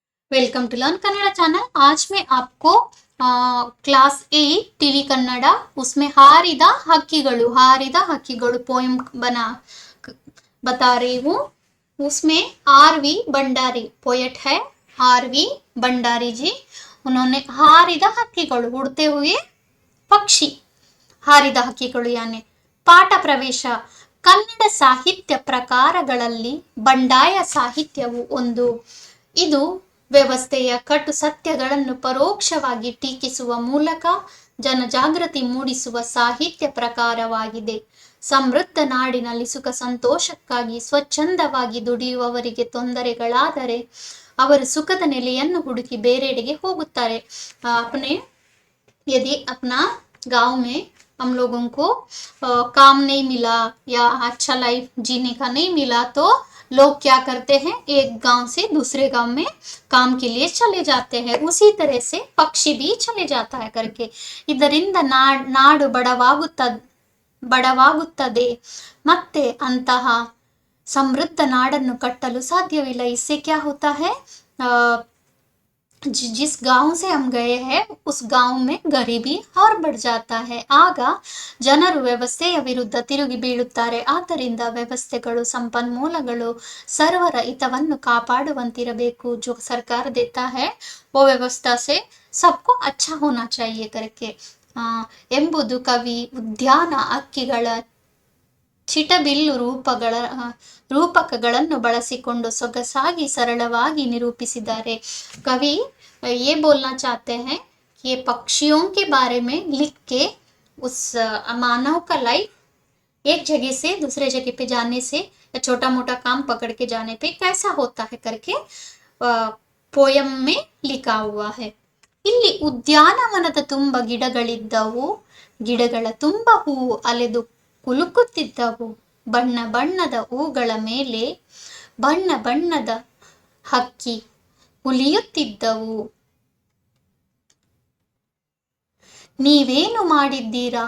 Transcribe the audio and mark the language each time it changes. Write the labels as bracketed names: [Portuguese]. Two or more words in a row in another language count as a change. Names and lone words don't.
[English] welcome to Learn Kannada channel. [Hindi] आज मैं आपको क्लास 8 टीवी कन्नड़ा उसमें हारिद हक्कीगळु पोएम बता रही हूँ। उसमें आर.वी. भंडारी पोएट है। आर.वी. भंडारी जी, उन्होंने हारिद हक्कीगळु उड़ते हुए पक्षी, [Kannada] ಹಾರಿದ ಹಕ್ಕಿಗಳು ಯಾನೆ ಪಾಠ ಪ್ರವೇಶ ಕನ್ನಡ ಸಾಹಿತ್ಯ ಪ್ರಕಾರಗಳಲ್ಲಿ ಬಂಡಾಯ ಸಾಹಿತ್ಯವು ಒಂದು. ಇದು ವ್ಯವಸ್ಥೆಯ ಕಟು ಸತ್ಯಗಳನ್ನು ಪರೋಕ್ಷವಾಗಿ ಟೀಕಿಸುವ ಮೂಲಕ ಜನಜಾಗೃತಿ ಮೂಡಿಸುವ ಸಾಹಿತ್ಯ ಪ್ರಕಾರವಾಗಿದೆ. ಸಮೃದ್ಧ ನಾಡಿನಲ್ಲಿ ಸುಖ ಸಂತೋಷಕ್ಕಾಗಿ ಸ್ವಚ್ಛಂದವಾಗಿ ದುಡಿಯುವವರಿಗೆ ತೊಂದರೆಗಳಾದರೆ ಅವರು ಸುಖದ ನೆಲೆಯನ್ನು ಹುಡುಕಿ ಬೇರೆಡೆಗೆ ಹೋಗುತ್ತಾರೆ. [Hindi] यदि अपना गांव में हम लोगों को काम नहीं मिला या अच्छा लाइफ जीने का नहीं मिला तो लोग क्या करते हैं, एक गांव से दूसरे गांव में काम के लिए चले जाते हैं। उसी तरह से पक्षी भी चले जाता है करके [Kannada] ಇದರಿಂದ ನಾಡು ಬಡವಾಗುತ್ತದೆ ಮತ್ತೆ ಅಂತಹ ಸಮೃದ್ಧ ನಾಡನ್ನು ಕಟ್ಟಲು ಸಾಧ್ಯವಿಲ್ಲ। [Hindi] इससे क्या होता है, जिस गांव से हम गए हैं उस गांव में गरीबी और बढ़ जाता है। [Kannada] ಆಗ ಜನರು ವ್ಯವಸ್ಥೆಯ ವಿರುದ್ಧ ತಿರುಗಿ ಬೀಳುತ್ತಾರೆ। ಆದ್ದರಿಂದ ವ್ಯವಸ್ಥೆಗಳು ಸಂಪನ್ಮೂಲಗಳು ಸರ್ವರ ಹಿತವನ್ನು ಕಾಪಾಡುವಂತಿರಬೇಕು। [Hindi] जो सरकार देता है वो व्यवस्था से सबको अच्छा होना चाहिए करके [Kannada] ಎಂಬುದು ಕವಿ ಉದ್ಯಾನ ಹಕ್ಕಿಗಳ ಚಿಟಬಿಲ್ಲು ರೂಪಕಗಳನ್ನು ಬಳಸಿಕೊಂಡು ಸೊಗಸಾಗಿ ಸರಳವಾಗಿ ನಿರೂಪಿಸಿದ್ದಾರೆ। [Hindi] कवि ये बोलना चाहते हैं कि ये पक्षियों के बारे में लिख के उस मानव का लाइफ एक जगह से दूसरे जगह पे जाने से या छोटा मोटा काम पकड़ के जाने पे कैसा होता है करके पोयम में लिखा हुआ है। [Kannada] ಇಲ್ಲಿ ಉದ್ಯಾನವನದ ತುಂಬ ಗಿಡಗಳಿದ್ದವು, ಗಿಡಗಳ ತುಂಬ ಹೂವು ಅಲೆದು ಕುಲುಕುತ್ತಿದ್ದವು, ಬಣ್ಣ ಬಣ್ಣದ ಹೂಗಳ ಮೇಲೆ ಬಣ್ಣ ಬಣ್ಣದ ಹಕ್ಕಿ ಉಲಿಯುತ್ತಿದ್ದವು. ನೀವೇನು ಮಾಡಿದ್ದೀರಾ?